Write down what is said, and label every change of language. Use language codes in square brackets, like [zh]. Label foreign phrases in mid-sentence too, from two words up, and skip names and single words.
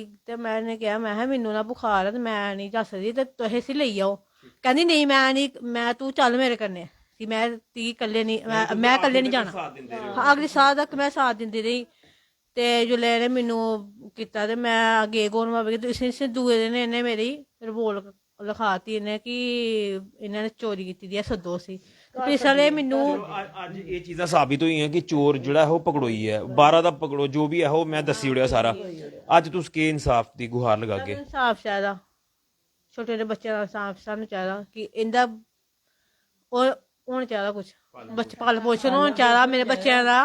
[doi] ते मैंने कहा मैं मैनू ना बुखार है ते मैं नहीं जा सकदी, ते तुस इसी लेई आओ। कहंदी नहीं मैं नहीं, मैं तू चल मेरे कन्नै कि मैं ती कल्ले नहीं, मैं कल्ले नहीं जाना। हाँ अगली साल तक मैं साथ दिंदी रही। ते जिसलै इन्हें मैनू कीता ते मैं गे गौन बाबे इस दूए दिन इन्हें मेरी रिपोर्ट [pa] ਲਿਖਾਤੀ ਇਹਨੇ ਕਿ ਇਹਨਾਂ ਨੇ ਚੋਰੀ ਕੀਤੀ ਦੀ ਹੈ, ਸੱਦੋ ਸੀ ਪੁਲਿਸ ਵਾਲੇ ਮੈਨੂੰ ਅੱਜ ਇਹ ਚੀਜ਼ਾਂ ਸਾਬਿਤ ਹੋਈਆਂ ਕਿ ਚੋਰ ਜਿਹੜਾ ਹੈ ਉਹ ਪਕੜੋਈ ਹੈ, 12 ਦਾ ਪਕੜੋ, ਜੋ ਵੀ ਹੈ ਉਹ ਮੈਂ ਦੱਸੀ ਉੜਿਆ ਸਾਰਾ। ਅੱਜ ਤੁਸੀਂ ਕੀ ਇਨਸਾਫ ਦੀ ਗੁਹਾਰ ਲਗਾ ਕੇ ਇਨਸਾਫ ਚਾਹੀਦਾ, ਛੋਟੇ ਜਿਹੇ ਬੱਚਿਆਂ ਦਾ ਇਨਸਾਫ ਸਾਨੂੰ ਚਾਹੀਦਾ ਕਿ ਇਹਦਾ ਉਹ ਹੋਣਾ ਚਾਹੀਦਾ, ਕੁਛ ਬੱਚੇ ਪਾਲ ਪੋਸ਼ਣ ਹੋਣਾ ਚਾਹੀਦਾ ਮੇਰੇ ਬੱਚਿਆਂ ਦਾ।